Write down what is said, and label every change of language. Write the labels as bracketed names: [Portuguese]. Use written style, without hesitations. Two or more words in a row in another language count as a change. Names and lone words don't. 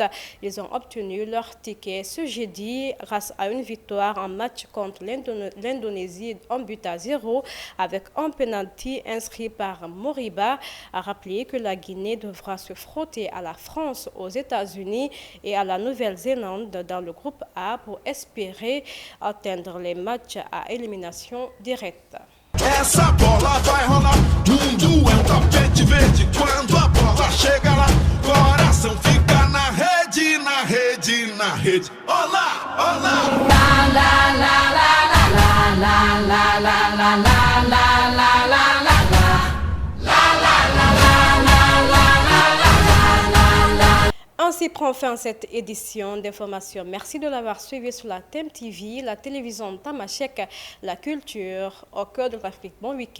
[French] Ils ont obtenu leur ticket ce jeudi grâce à une victoire en match contre l'Indonésie en but à 0 avec un penalty inscrit par Moriba. A rappelé que la Guinée devra se frotter à la France, aux États-Unis et à la Nouvelle-Zélande dans le groupe A pour espérer atteindre les matchs à élimination directe. [Portuguese] Essa bola vai rolar, mundo é tapete verde. Quando a bola chega lá, coração fica na rede, na rede, na rede. Olá, olá. La la la la la la la la la la la la la la. [French] Ainsi prend fin cette édition d'information. Merci de l'avoir suivi sur la TEM TV, la télévision Tamashek, la culture au cœur de l'Afrique.